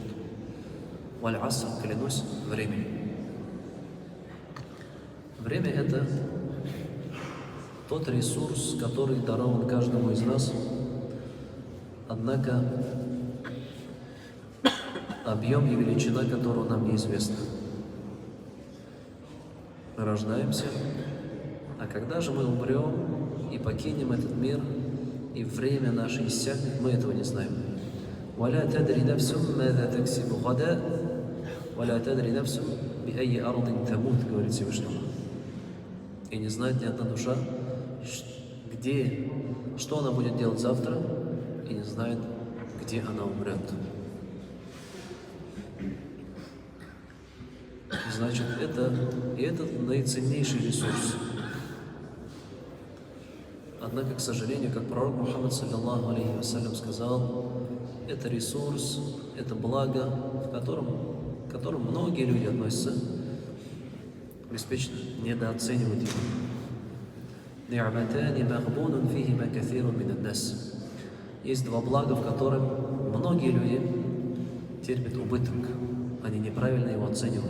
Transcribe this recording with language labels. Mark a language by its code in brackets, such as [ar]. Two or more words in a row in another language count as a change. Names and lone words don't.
[ru] Валь-аср, клянусь временем. Время — это тот ресурс, который дарован каждому из нас, однако объем и величина которого нам неизвестны. Мы рождаемся, а когда же мы умрем и покинем этот мир, и время наше иссякнет, мы этого не знаем. [ar] ولا تدري نفس ماذا تكسب غدا ولا تدري نفس بأي أرض تموت, [ru] говорит Всевышний Аллах. И не знает ни одна душа, где, что она будет делать завтра, и не знает, где она умрет. Значит, это наиценнейший ресурс. Однако, к сожалению, как пророк Мухаммад [ar] صلى الله عليه وسلم [ru] сказал, это ресурс, это благо, к которому многие люди относятся беспечно, недооценивают его. Есть два блага, в котором многие люди терпят убыток, они неправильно его оценивают.